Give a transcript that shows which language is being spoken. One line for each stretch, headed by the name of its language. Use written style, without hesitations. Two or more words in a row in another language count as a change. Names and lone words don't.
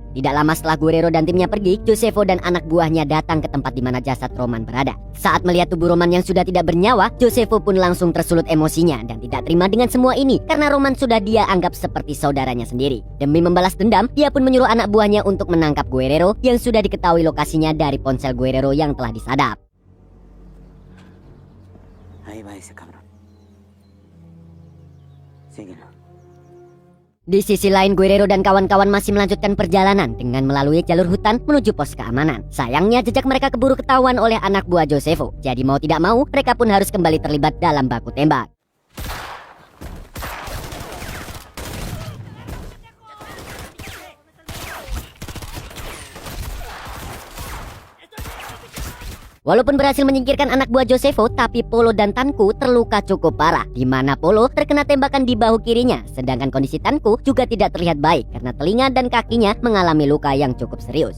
Indonesian: Tidak lama setelah Guerrero dan timnya pergi, Josefo dan anak buahnya datang ke tempat di mana jasad Roman berada. Saat melihat tubuh Roman yang sudah tidak bernyawa, Josefo pun langsung tersulut emosinya dan tidak terima dengan semua ini karena Roman sudah dia anggap seperti saudaranya sendiri. Demi membalas dendam, dia pun menyuruh anak buahnya untuk menangkap Guerrero yang sudah diketahui lokasinya dari ponsel Guerrero yang telah disadap.
Spanish: Ahí va ese cabrón. Síguelo.
Indonesian: Di sisi lain, Guerrero dan kawan-kawan masih melanjutkan perjalanan dengan melalui jalur hutan menuju pos keamanan. Sayangnya jejak mereka keburu ketahuan oleh anak buah Josefo. Jadi mau tidak mau, mereka pun harus kembali terlibat dalam baku tembak. Walaupun berhasil menyingkirkan anak buah Josefo, tapi Polo dan Tanku terluka cukup parah, di mana Polo terkena tembakan di bahu kirinya, sedangkan kondisi Tanku juga tidak terlihat baik karena telinga dan kakinya mengalami luka yang cukup serius.